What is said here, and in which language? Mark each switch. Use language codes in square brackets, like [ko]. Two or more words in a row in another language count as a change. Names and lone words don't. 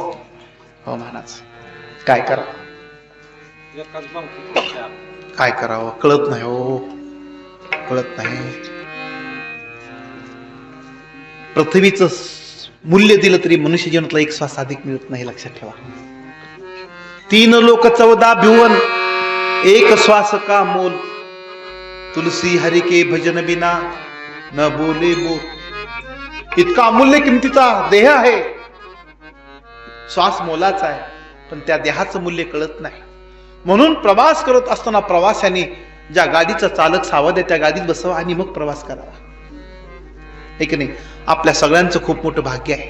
[mr] हो महाराज, काय करा, काय करावं कळत नाही हो, कळत नाही. पृथ्वीचं मूल्य दिलं तरी मनुष्य जीवनातला एक श्वास अधिक मिळत नाही, लक्षात ठेवा. [hi] 3 लोक 14 भुवन एक श्वास का मोल, तुलसी हरि के भजन बिना न बोले बोल. [mr] इतका अमूल्य किमतीचा देह आहे, श्वास मोलाचा आहे, पण त्या देहाचं मूल्य कळत नाही. म्हणून प्रवास करत असताना प्रवाशाने ज्या गाडीचा चालक सावध आहे त्या गाडीत बसावा आणि मग प्रवास करावा. हे की नाही, आपल्या सगळ्यांचं खूप मोठं भाग्य आहे.